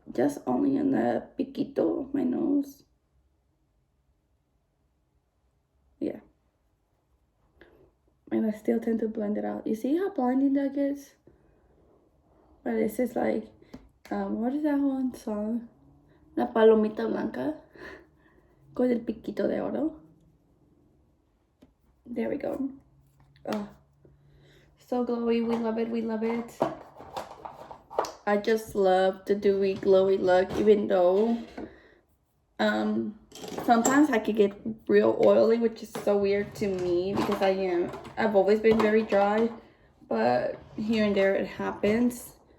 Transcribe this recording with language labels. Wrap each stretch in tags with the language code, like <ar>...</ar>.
<en>Just only on the piquito of my nose. Yeah. And I still tend to blend it out. You see how blinding that gets? But this is like, what is that one song?</en> <es>La Palomita Blanca con el piquito de oro.</es> <en>There we go. Oh, so glowy. We love it. We love it. I just love the dewy, glowy look, even though sometimes I could get real oily, which is so weird to me because I've always been very dry, but here and there it happens.</en>